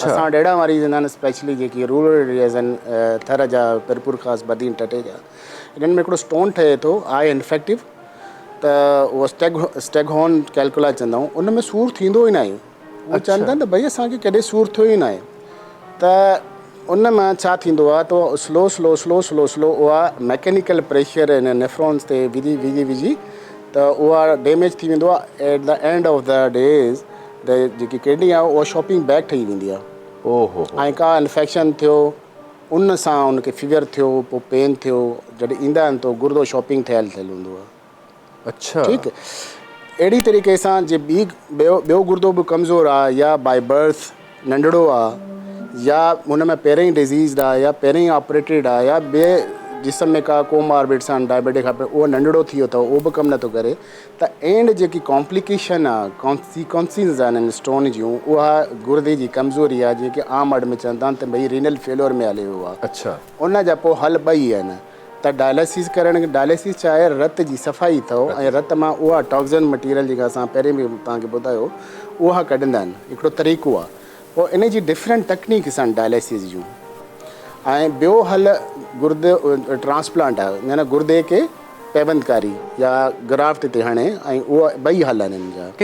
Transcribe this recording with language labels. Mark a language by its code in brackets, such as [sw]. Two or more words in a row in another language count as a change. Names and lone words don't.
[sd] असां वटि अहिड़ा मरीज़ ईंदा आहिनि स्पेशली जेकी [en] rural areas [sd] आहिनि, थर जा, पिरपुर ख़ासि, बदीन, टटे जा, इन्हनि में हिकिड़ो स्टोन ठहे थो आहे इन्फेक्टिव, त उहो [en] staghorn calculi [sd] चवंदा आहियूं, उन में सूरु थींदो ई न आहे। उहो चवंदा आहिनि त भई असांखे कॾहिं सूरु थियो ई न आहे, त उन मां छा थींदो आहे त [en] slow slow slow slow slow [sd] उहा [en] mechanical pressure [sd] इन नेफ्रॉन्स ते विझी त उहा डैमेज थी वेंदो आहे। [en] at the end of the days [sd] द जेकी किडनी आहे उहा [en] shopping bag [sd] ठही वेंदी आहे। ओहो। ऐं का इन्फेक्शन थियो, उन सां उनखे फीवर थियो, पोइ पेन थियो, जॾहिं ईंदा आहिनि त गुर्दो शॉपिंग थियल हूंदो आहे। अच्छा। ठीकु। अहिड़ी तरीक़े सां जे ॿियो गुर्दो बि कमज़ोर आहे, या [en] by birth [sd] नंढड़ो आहे, या हुन में पहिरियों ई डिज़ीज़ आहे, या पहिरियों ई ऑपरेटेड आहे, या ॿिए जिस्म में का कोमार्बिड्स आहिनि, डायबिटिक खां उहो नंढड़ो थी वियो अथव, उहो बि कमु नथो करे, त एंड जेकी कॉम्प्लिकेशन आहे, कॉन्सिक्वेंसिस आहिनि स्टोन जूं, उहा गुर्दे जी कमज़ोरी आहे, जेके आम वर्ड में चवंदा आहिनि त भई [en] renal failure [sd] में हले वियो आहे। अच्छा। उन जा पोइ हल ॿई आहिनि, त डायलिसिस करणु, डायलिसिस छा आहे, रत जी सफ़ाई अथव, ऐं रत मां उहा [en] toxin material [sd] जेका असां पहिरें बि तव्हांखे ॿुधायो उहा कढंदा आहिनि, हिकिड़ो तरीक़ो आहे। पोइ इन जी [en] different techniques [sd] आहिनि डायलिसिस जूं। ऐं ॿियो हल गुर्दे ट्रांसप्लांट आहे, यानी गुर्दे खे पैबंदकारी या ग्राफ्ट ते हणे, ऐं उहा ॿई हल आहिनि हिन जा।